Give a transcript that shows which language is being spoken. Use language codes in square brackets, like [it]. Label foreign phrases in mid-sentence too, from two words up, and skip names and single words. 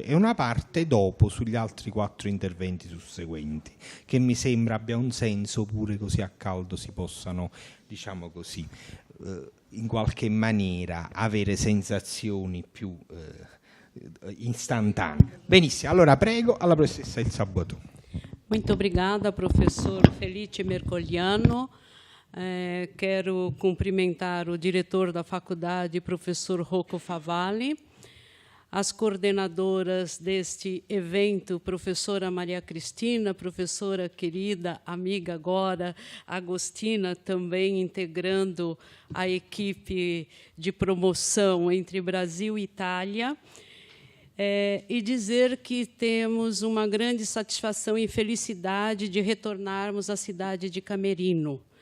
[it] E una parte dopo sugli altri 4 interventi susseguenti, che mi sembra abbia un senso, pure così a caldo si possano, diciamo così, in qualche maniera avere sensazioni più istantanee. Benissimo, allora prego alla professoressa Elsa Boitou. [pt] Muito obrigada, professor Felice Mercogliano. Quero cumprimentar o diretor da faculdade, professor Rocco Favalli, as coordenadoras deste evento, professora Maria Cristina, professora querida, amiga agora, Agostina, também integrando a equipe de promoção entre Brasil e Itália, e dizer que temos uma grande satisfação e felicidade de retornarmos à cidade de Camerino.